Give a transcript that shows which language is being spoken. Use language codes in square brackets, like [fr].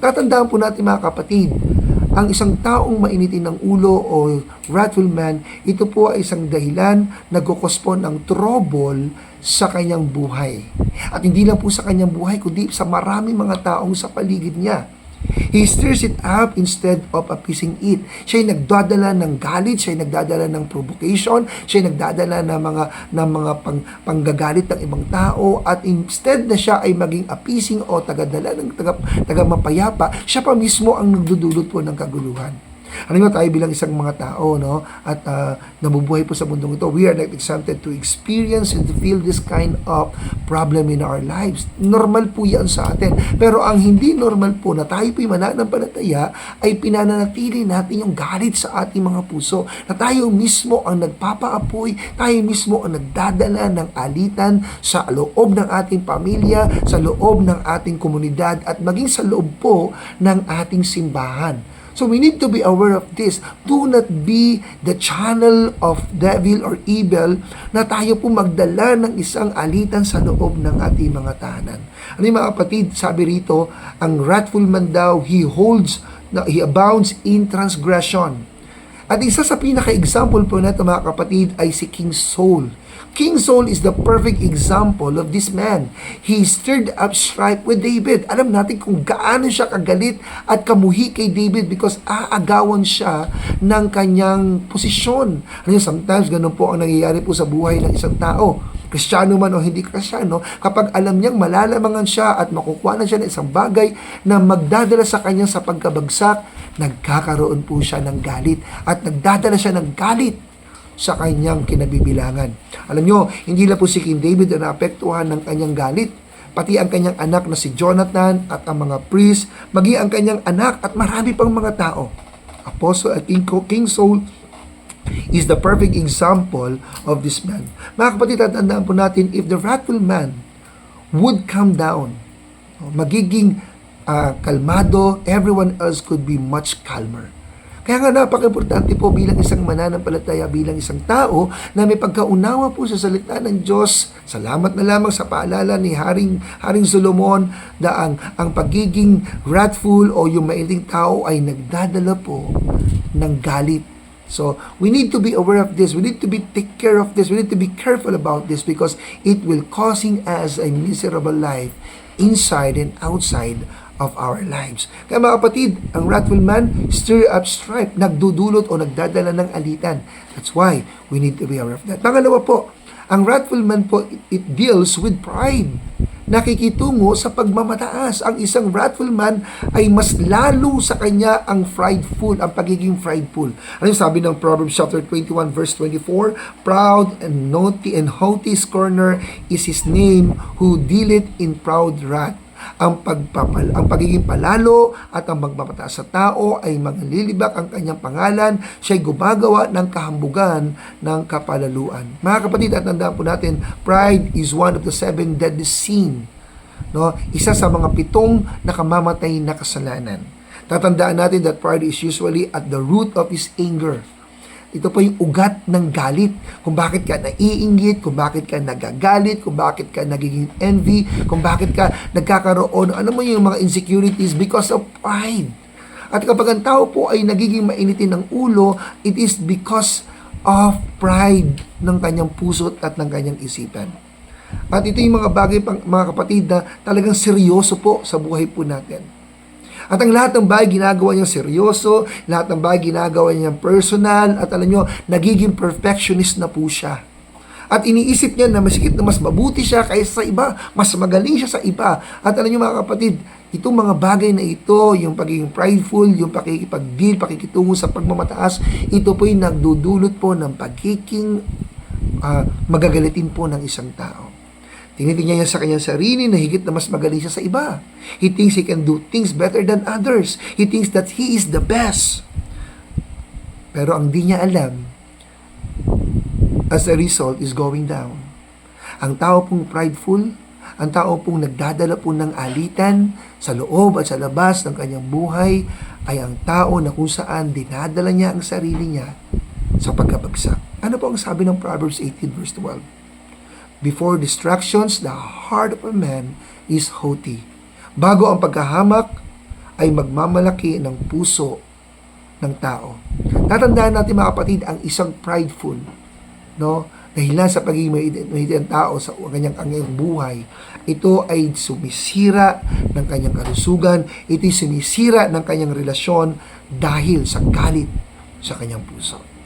[tl] Tatandaan po natin mga kapatid, ang isang taong mainitin ng ulo o [en] wrathful man, [tl] ito po ay isang dahilan nagkukos po ng trouble sa kanyang buhay. At hindi lang po sa kanyang buhay, kundi sa maraming mga taong sa paligid niya. [en] He stirs it up instead of appeasing it. [tl] Siya'y nagdadala ng galit, siya'y nagdadala ng provocation, siya'y nagdadala ng mga panggagalit ng ibang tao, at instead na siya ay maging appeasing o tagadala ng taga mapayapa, siya pa mismo ang nagdudulot po ng kaguluhan. Ano nga tayo bilang isang mga tao, no? At nabubuhay po sa mundong ito, [en] we are not exempted to experience and to feel this kind of problem in our lives. [tl] Normal po yan sa atin. Pero ang hindi normal po na tayo po'y mananampalataya ay pinananatili natin yung galit sa ating mga puso. Na tayo mismo ang nagpapaapoy, tayo mismo ang nagdadala ng alitan sa loob ng ating pamilya, sa loob ng ating komunidad, at maging sa loob po ng ating simbahan. [en] So we need to be aware of this. Do not be the channel of devil or evil [tl] na tayo po magdala ng isang alitan sa loob ng ating mga tahanan. Ano yung mga kapatid, sabi rito, ang wrathful man daw, [en] he abounds in transgression. [tl] At isa sa pinaka-example po na ito mga kapatid ay si King Saul. [en] King Saul is the perfect example of this man. He stirred up strife with David. [tl] Alam natin kung gaano siya kagalit at kamuhi kay David because aagawan siya ng kanyang posisyon. Sometimes ganun po ang nangyayari po sa buhay ng isang tao. Kristyano man o hindi kristyano, kapag alam niyang malalamangan siya at makukuha na siya ng isang bagay na magdadala sa kanya sa pagkabagsak, nagkakaroon po siya ng galit at nagdadala siya ng galit sa kanyang kinabibilangan. Alam nyo, hindi lang po si King David na naapektuhan ng kanyang galit, pati ang kanyang anak na si Jonathan at ang mga priest, maging ang kanyang anak at marami pang mga tao. [en] Apostle at King Saul is the perfect example of this man. [tl] Mga kapatid, tatandaan po natin, [en] if the wrathful man would calm down, [tl] magiging kalmado, [en] everyone else could be much calmer. [tl] Kaya nga napaka-importante po bilang isang mananampalataya, bilang isang tao na may pagkaunawa po sa salita ng Diyos. Salamat na lamang sa paalala ni Haring Solomon na ang pagiging wrathful o yung mailing tao ay nagdadala po ng galit. [en] So, we need to be aware of this. We need to take care of this. We need to be careful about this because it will causing us a miserable life inside and outside of our lives. [tl] Kaya mga kapatid, ang wrathful man, [en] stir up strife, [tl] nagdudulot o nagdadala ng alitan. [en] That's why we need to be aware of that. [tl] Pangalawa po, ang [en] wrathful man po, it deals with pride. [tl] Nakikitungo sa pagmamataas. Ang isang wrathful man ay mas lalo sa kanya ang prideful, ang pagiging prideful. Ano yung sabi ng Proverbs chapter 21 verse 24? [en] Proud and haughty scorner is his name who dealeth in proud wrath. [tl] Ang pagiging palalo at ang magmamataas sa tao ay maglilibak ang kanyang pangalan, siya'y gumagawa ng kahambugan ng kapalaluan. Mga kapatid, at tandaan po natin, [en] pride is one of the 7 deadly sin. No? [tl] Isa sa mga 7 nakamamatay na kasalanan. Tatandaan natin [en] that pride is usually at the root of his anger. [tl] Ito po yung ugat ng galit. Kung bakit ka naiinggit, kung bakit ka nagagalit, kung bakit ka nagiging envy, kung bakit ka nagkakaroon, ano mo yung mga insecurities [en] because of pride. [tl] At kapag ang tao po ay nagiging mainitin ng ulo, [en] it is because of pride [tl] ng kanyang puso at ng kanyang isipan. At ito yung mga bagay, mga kapatid, na talagang seryoso po sa buhay po natin. At ang lahat ng bagay ginagawa niya seryoso, lahat ng bagay ginagawa niya personal, at alam nyo, nagiging perfectionist na po siya. At iniisip niya na masikip na mas mabuti siya kaysa sa iba, mas magaling siya sa iba. At alam nyo mga kapatid, itong mga bagay na ito, yung pagiging prideful, yung pakikipag-deal, pakikitungo sa pagmamataas, ito po yung nagdudulot po ng pagiging magagalitin po ng isang tao. Tinitingnan niya sa kanyang sarili na higit na mas magaling siya sa iba. [en] He thinks he can do things better than others. He thinks that he is the best. [tl] Pero ang di niya alam, [en] as a result, is going down. [tl] Ang tao pong prideful, ang tao pong nagdadala po ng alitan sa loob at sa labas ng kanyang buhay, ay ang tao na kung saan dinadala niya ang sarili niya sa pagkabagsak. Ano po ang sabi ng Proverbs 18 verse 12? [en] Before distractions, the heart of a man is haughty. [tl] Bago ang pagkahamak, ay magmamalaki ng puso ng tao. Tatandaan natin mga kapatid, ang isang prideful, no, dahilan sa pagiging mahigit ng tao sa kanyang buhay, ito ay sumisira ng kanyang kalusugan, ito ay sumisira ng kanyang relasyon dahil sa galit sa kanyang puso.